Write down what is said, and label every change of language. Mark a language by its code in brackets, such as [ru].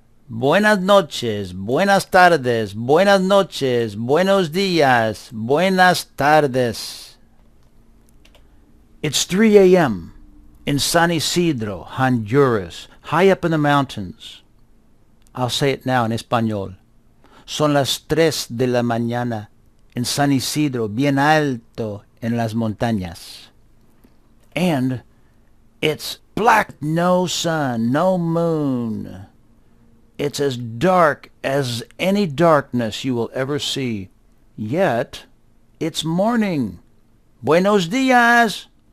[es] Buenas noches, buenas tardes, buenas noches, buenos días, buenas tardes. [en] It's 3 a.m. in San Isidro, Honduras, high up in the mountains. I'll say it now in español. [es] Son las 3 de la mañana en San Isidro, bien alto en las montañas. [en] And it's black, no sun, no moon. It's as dark as any darkness you will ever see. Yet, it's morning. [es] Buenos días.